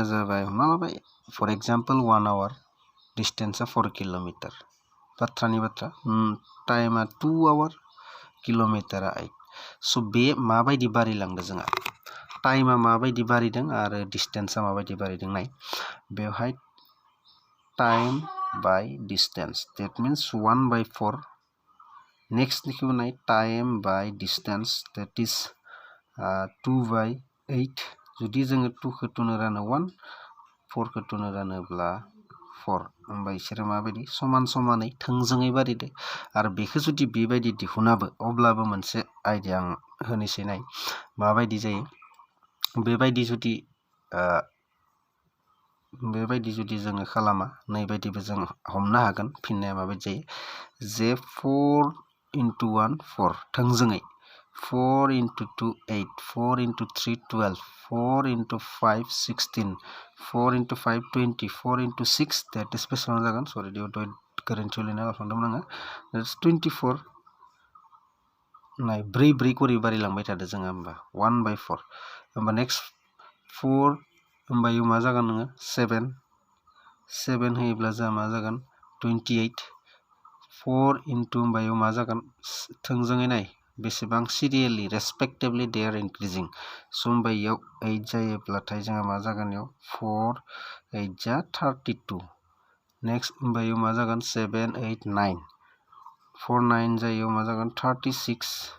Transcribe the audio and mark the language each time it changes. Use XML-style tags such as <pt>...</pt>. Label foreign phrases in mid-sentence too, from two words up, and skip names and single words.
<brx>जाबाय हमना लाबाय</brx> <en>for example</en> <brx>1 आवर डिस्टेंसआ 4 किलोमीटर बाथ्रानि बाथ्रा टाइमा 2 आवर किलोमीटरा 8 सो बे माबायदि बारिलांदो जोंहा टाइमा माबायदि बारिदों आरो डिस्टेंसआ माबायदि बारिदों नाय बेवहाय</brx> <en>time by distance that means</en> <brx>1/4 नेक्स्ट निखौ नाय</brx> <en>time by distance that is</en> <brx>2/8 जुदि जोङो 2 खौ 2 नो रानो 1 4 खौ 2 नो रानोब्ला 4 होमबा इसोर माबायदि समान समानै थोंजोङै बारिदो आरो बेखौ जुदि बेबायदि दिहुनाबो अब्लाबो मोनसे आइडिया आं होनोसै नाय माबायदि जायो बेबायदि जुदि जोङो खालामा नै बायदिबो जों हमनो हागोन फिननाया माबायदि जायो जे 4 into 1 4 थोंजोङै 4 into 2 8 4 into 3 12 4 into 5 16 4 into 5 20 4</brx> <en>into 6 that is</en> <brx>बेसेबां जागोन सरि दियाव गोरोन्थि लिरना लाफ्लांदोंमोन आङो that's 24 नाय 4 करि बारिलांबाय थादो जोङो होमबा 1/4 होमबा नेक्स्ट 4 होमबा इयो मा जागोन नोङो 7 होयोब्ला जा मा जागोन 28 4 into होमबा इयो मा जागोन थोंजोङै नाय बेसेबां</brx> <en>serially respectively they are increasing</en> <brx>सो होमबा इयाव 8 जायोब्लाथाय जोंहा मा जागोन इयाव 4 8 जा 32 नेक्स्ट होमबा इयाव मा जागोन 7 8 9 4 9 जायो मा जागोन 36</brx>